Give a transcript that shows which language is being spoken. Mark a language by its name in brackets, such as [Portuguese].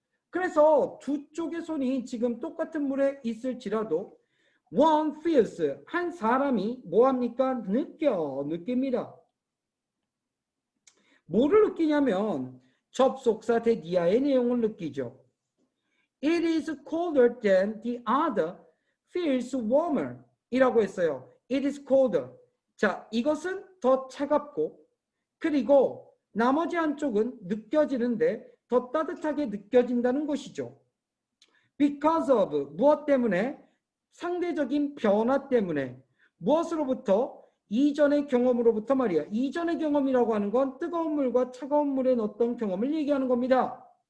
[Korean] 그래서 두 쪽의 손이 지금 똑같은 물에 있을지라도 [English] one feels, [Korean] 한 사람이 뭐합니까? 느낍니다. 뭐를 느끼냐면 접속사 대디아의 내용을 느끼죠. [English] It is colder than the other feels warmer [Korean] 이라고 했어요. [English] It is colder. [Korean] 자, 이것은 더 차갑고 그리고 나머지 한쪽은 느껴지는데 더 따뜻하게 느껴진다는 것이죠. [English] Because of, [Korean] 무엇 때문에? 상대적인 변화 때문에. 무엇으로부터? 이전의 경험으로부터 말이야. 이전의 경험이라고 하는 건 뜨거운 물과 차가운 물에 넣었던 경험을 얘기하는 겁니다.